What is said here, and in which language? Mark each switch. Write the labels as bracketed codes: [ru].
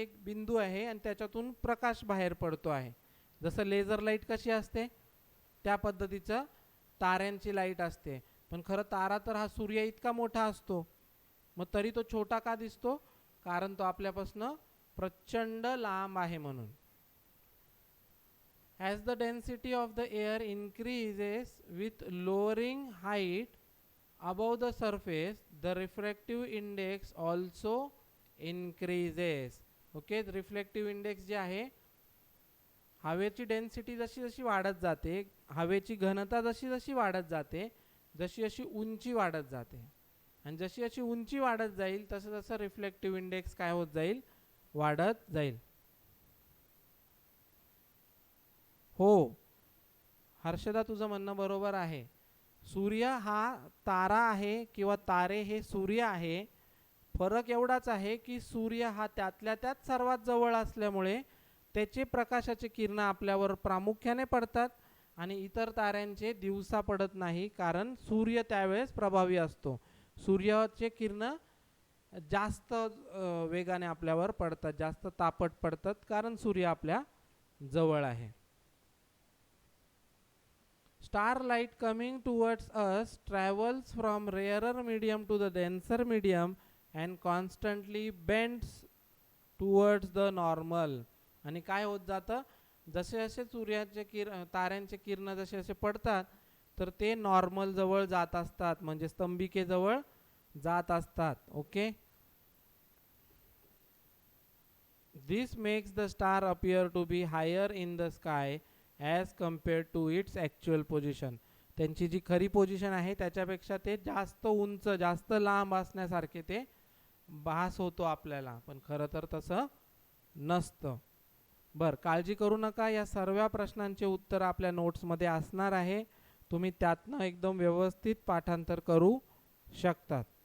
[mr] एक बिंदू आहे आणि त्याच्यातून प्रकाश बाहेर पडतो आहे. जसं लेझर लाईट कशी असते त्या पद्धतीचं ताऱ्यांची लाईट असते. पण खरं तारा तर हा सूर्य इतका मोठा असतो, मग तरी तो छोटा का दिसतो? कारण तो आपल्यापासून प्रचंड लांब आहे म्हणून. [en] As the density of the air increases with lowering height above the surface, the refractive index also increases. [mr] Okay, refractive index जे आहे, हवेची डेन्सिटी जशी जशी वाढत जाते, हवेची घनता जशी जशी वाढत जाते, जशी जशी उंची वाढत जाते, आणि जशी जशी उंची वाढत जाईल तसं तसं रिफ्लेक्टिव्ह इंडेक्स काय होत जाईल? वाढत जाईल. हो हर्षदा, तुझं म्हणणं बरोबर आहे. सूर्य हा तारा आहे किंवा तारे हे सूर्य आहे. फरक एवढाच आहे की सूर्य हा त्यातल्या त्यात सर्वात जवळ असल्यामुळे त्याचे प्रकाशाचे किरण आपल्यावर प्रामुख्याने पडतात आणि इतर ताऱ्यांचे दिवसा पडत नाही, कारण सूर्य त्यावेळेस प्रभावी असतो. सूर्याचे किरण जास्त वेगाने आपल्यावर पडतात, जास्त तापट पडतात, कारण सूर्य आपल्या जवळ आहे. [en] Star light coming towards us travels from rarer medium to the denser medium and constantly bends towards the normal. [mr] आणि काय होत जातं? जसे जसे सूर्याचे ताऱ्यांचे किरण जसे जसे पडतात तर ते नॉर्मल जवळ जात असतात, म्हणजे स्तंभिकेजवळ जात असतात. [en] Okay, this makes the star appear to be higher in the sky as compared to its actual position. [mr] त्यांची जी खरी पोझिशन आहे त्याच्यापेक्षा ते जास्त उंच, जास्त लांब असण्यासारखे ते भास होतो आपल्याला, पण खरं तर तसं नसतं. बरं, काळजी करू नका, या सर्व प्रश्नांचे उत्तर आपल्या नोट्समध्ये असणार आहे. तुम्ही त्यातनं एकदम व्यवस्थित पाठांतर करू शकतात.